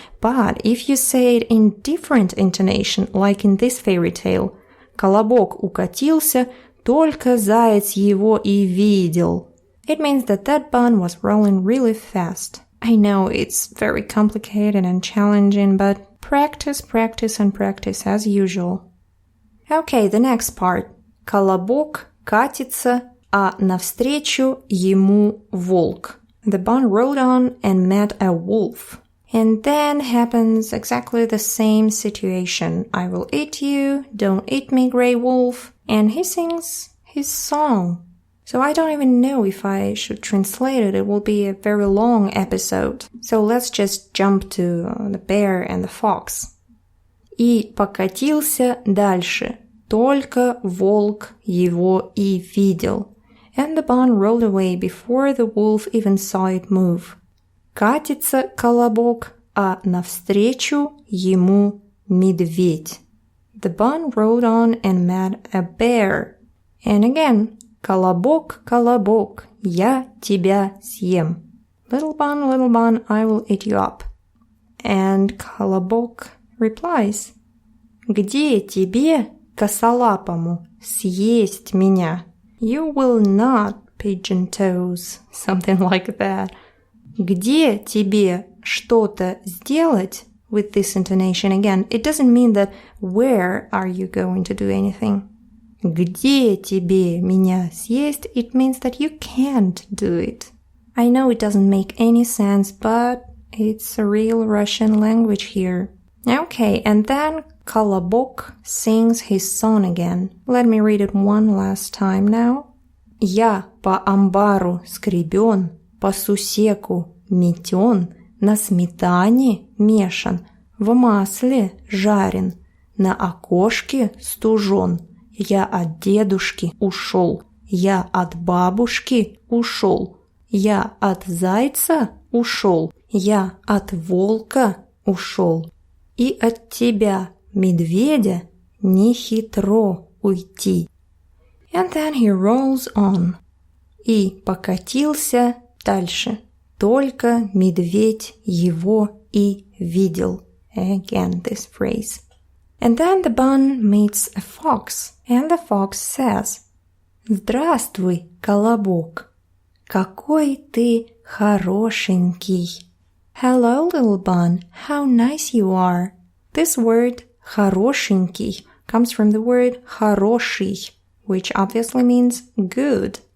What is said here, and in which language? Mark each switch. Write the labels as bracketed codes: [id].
[en] But if you say it in different intonation, like in this fairy tale, [ru] Колобок укатился, только заяц его и видел. [en] It means that bun was rolling really fast. I know it's very complicated and challenging, but practice, practice, and practice as usual. Okay, the next part. [ru] Колобок катится, а навстречу ему волк. [en] The bun rode on and met a wolf. And then happens exactly the same situation. I will eat you, don't eat me, grey wolf. And he sings his song. So I don't even know if I should translate it. It will be a very long episode. So let's just jump to the bear and the fox. [ru] И покатился дальше. Только волк его и видел. [en] And the bun rolled away before the wolf even saw it move. [ru] Катится колобок, а навстречу ему медведь. [en] The bun rode on and met a bear. And again, [ru] Колобок, колобок, я тебя съем. [en] Little bun, I will eat you up. [ru] And Колобок [en] replies, [ru] где тебе, косолапому, съесть меня? [en] You will not, pigeon toes, something like that. [ru] Где тебе что-то сделать? [en] with this intonation again. It doesn't mean that where are you going to do anything. [ru] Где тебе меня съесть? [en] It means that you can't do it. I know it doesn't make any sense, but it's a real Russian language here. Okay, and then Колобок sings his song again. Let me read it one last time now. [ru] Я по амбару скребен, по сусеку метен, на сметане мешан, в масле жарен, на окошке стужен. Я от дедушки ушел, я от бабушки ушел, я от зайца ушел, я от волка ушел. И от тебя, медведя, не хитро уйти. [en] And then he rolls on. [ru] И покатился дальше. Только медведь его и видел. [en] Again, this phrase. And then the bun meets a fox, and the fox says, [ru] «Здравствуй, Колобок! Какой ты хорошенький!» [en] Hello, little bun, how nice you are. This word хорошенький comes from the word хороший, which obviously means good.